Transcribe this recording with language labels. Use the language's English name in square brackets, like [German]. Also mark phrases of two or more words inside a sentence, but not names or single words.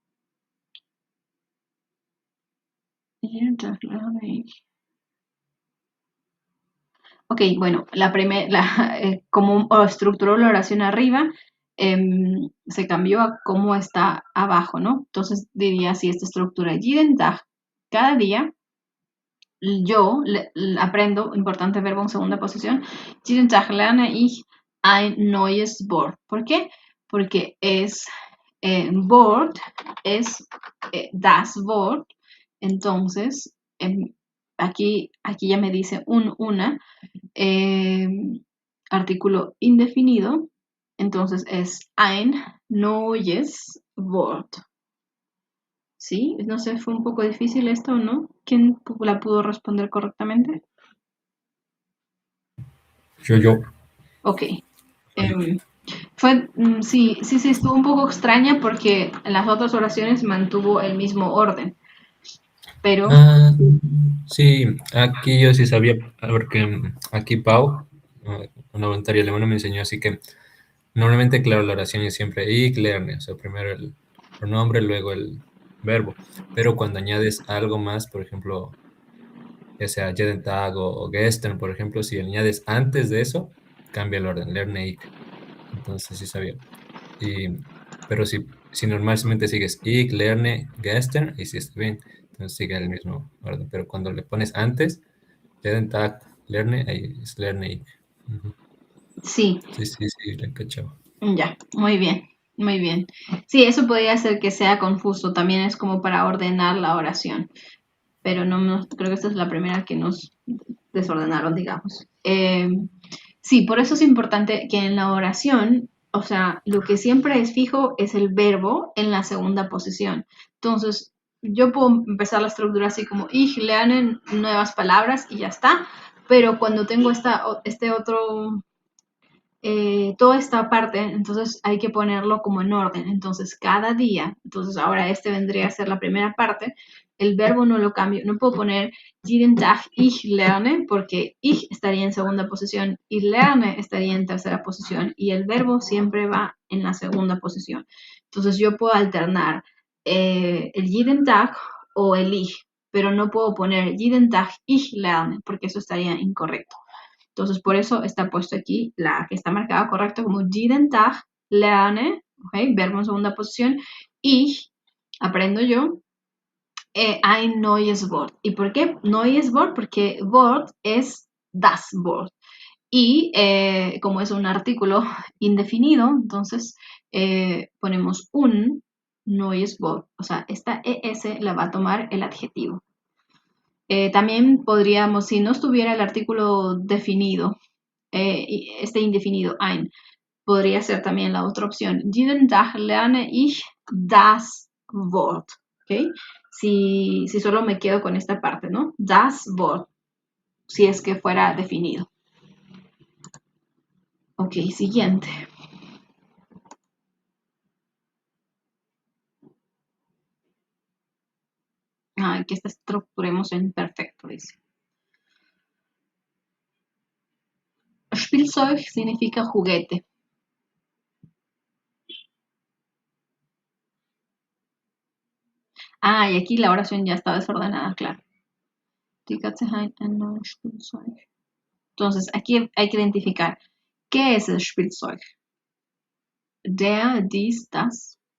[Spanish] Ok, bueno, como estructuró la oración arriba, se cambió a cómo está abajo, ¿no? Entonces diría así esta estructura. [German] Jeden Tag, [Spanish] cada día, yo aprendo, importante verbo en segunda posición, [German] jeden Tag lerne ich ein neues Wort. [Spanish] ¿Por qué? Porque Wort es [German] das Wort, [Spanish] entonces aquí ya me dice una, eh, artículo indefinido, entonces es [German] ein neues Wort. [Spanish] ¿Sí? No sé, fue un poco difícil esto o no. ¿Quién la pudo responder correctamente? Yo. Ok. Sí, estuvo un poco extraña porque en las otras oraciones mantuvo el mismo orden, pero Ah, sí, aquí yo sí sabía, porque aquí Pau, una voluntaria alemana, me enseñó así que normalmente, claro, la oración es siempre [German] ich lerne, [Spanish] o sea, primero el pronombre, luego el verbo, pero cuando añades algo más, por ejemplo, ya sea [German] jeden Tag [Spanish] o gestern, por ejemplo, si añades antes de eso, cambia el orden, [German] lerne ich, [Spanish] entonces sí sabía. Y, pero si normalmente sigues [German] ich lerne gestern, [Spanish] y sí está bien, entonces sigue el mismo orden, pero cuando le pones antes, [German] jeden Tag lerne, [Spanish] ahí es [German] lerne ich. Ujú. [Spanish] sí, Sí, le cachaba. ya, muy bien, muy bien. Sí, eso podría hacer que sea confuso, también es como para ordenar la oración, pero creo que esta es la primera que nos desordenaron, digamos. Sí, por eso es importante que en la oración, o sea, lo que siempre es fijo es el verbo en la segunda posición. Entonces, yo puedo empezar la estructura así como [German] ich lerne [Spanish] nuevas palabras y ya está, pero cuando tengo este otro toda esta parte, entonces hay que ponerlo como en orden. Entonces, cada día, entonces ahora este vendría a ser la primera parte, el verbo no lo cambio, no puedo poner [German] jeden Tag ich lerne, [Spanish] porque ich estaría en segunda posición y lerne estaría en tercera posición, y el verbo siempre va en la segunda posición. Entonces, yo puedo alternar el [German] jeden Tag [Spanish] o el ich, pero no puedo poner [German] jeden Tag ich lerne, [Spanish] porque eso estaría incorrecto. Entonces, por eso está puesto aquí la que está marcada correcto como [German] jeden Tag lerne, [Spanish] ¿okay? Verbo en segunda posición. [German] Ich, [Spanish] aprendo yo, [German] ein neues Wort. [Spanish] ¿Y por qué [German] neues Wort? [Spanish] Porque Wort es [German] das Wort. [Spanish] Y como es un artículo indefinido, entonces ponemos un [German] neues Wort. [Spanish] O sea, esta ES la va a tomar el adjetivo. También podríamos, si no estuviera el artículo definido, este indefinido ein, podría ser también la otra opción. [German] Jeden Tag lerne ich das Wort. [Spanish] ¿Okay? Si solo me quedo con esta parte, ¿no? [German] Das Wort, [Spanish] si es que fuera definido. Ok, siguiente. Que esta estructuremos en perfecto, dice. Spielzeug significa juguete. Y aquí la oración ya está desordenada, claro. Entonces, aquí hay que identificar qué es el Spielzeug. [German] Der, dies, das.